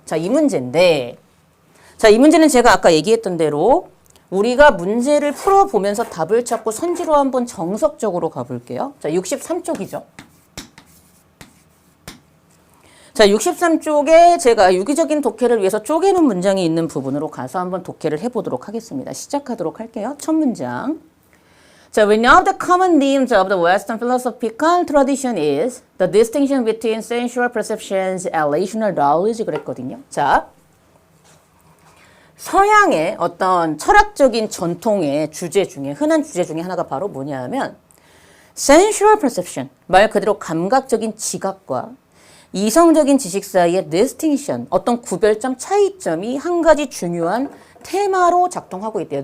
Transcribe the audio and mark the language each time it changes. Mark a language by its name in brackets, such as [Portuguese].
[Korean] 자, 이 문제인데 이 문제는 제가 아까 얘기했던 대로 우리가 문제를 풀어보면서 답을 찾고 선지로 한번 정석적으로 가볼게요. 자, 63쪽이죠. 자, 63쪽에 제가 유기적인 독해를 위해서 쪼개는 문장이 있는 부분으로 가서 한번 독해를 해보도록 하겠습니다. 시작하도록 할게요. 첫 문장. [English] 자, we know the common themes of the Western philosophical tradition is the distinction between sensual perceptions and rational knowledge [Korean] 그랬거든요. 자, 서양의 어떤 철학적인 전통의 주제 중에 흔한 주제 중에 하나가 바로 뭐냐 하면 sensual perception, 말 그대로 감각적인 지각과 이성적인 지식 사이의 distinction, 어떤 구별점, 차이점이 한 가지 중요한 테마로 작동하고 있대요.